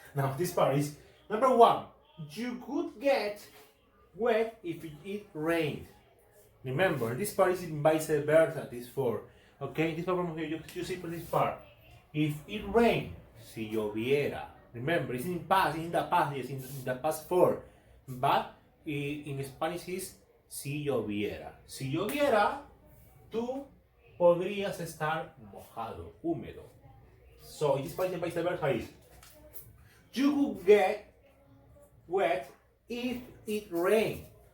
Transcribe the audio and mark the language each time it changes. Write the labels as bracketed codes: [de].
[en] Now, this part is, number 1, you could get wet if it rained. Remember, this part is in vice versa, this 4. Okay, this part from here, you see for this part. If it rained, [es] si lloviera. [en] Remember, it's in past, in the past, yes, in the past 4. But in Spanish is [es] si lloviera. Si lloviera, tú podrías estar mojado, húmedo. [en] So, in this Spanish and vice versa is, you could get wet if it rained.